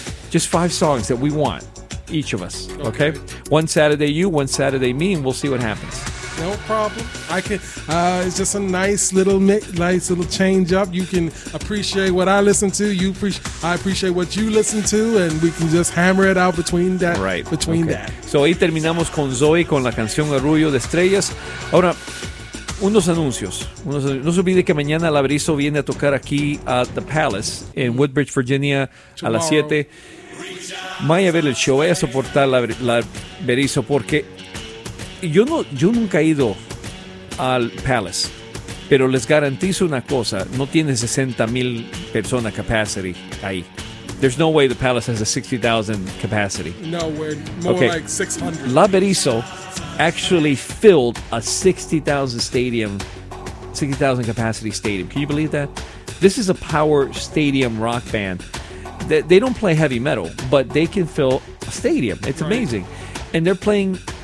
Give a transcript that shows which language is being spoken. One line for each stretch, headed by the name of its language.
English: Just five songs that we want, each of us. Okay? One Saturday you, one Saturday me, and we'll see what happens. No problem. I can. It's just a nice little change up. You can appreciate what I listen to. I appreciate what you listen to, and we can just hammer it out between that. Right. Between okay. that.
Spanish: So ahí terminamos con Zoe con la canción Arrullo de Estrellas. Ahora, unos anuncios. No se olvide que mañana Labrizo viene a tocar aquí
English: at the Palace in Woodbridge, Virginia, tomorrow.
Spanish: A las 7. Vaya a ver el show. Vaya a soportar Labrizo porque. Yo nunca he ido al Palace, pero les garantizo una cosa, no tiene 60,000 persona capacity ahí.
English: There's no way the Palace has a 60,000 capacity. No, we're more okay. like 600. La Berisso actually filled a 60,000 capacity stadium. Can you believe that? This is a power stadium rock band. They don't play heavy metal, but they can fill a stadium. It's amazing. Right. And they're playing...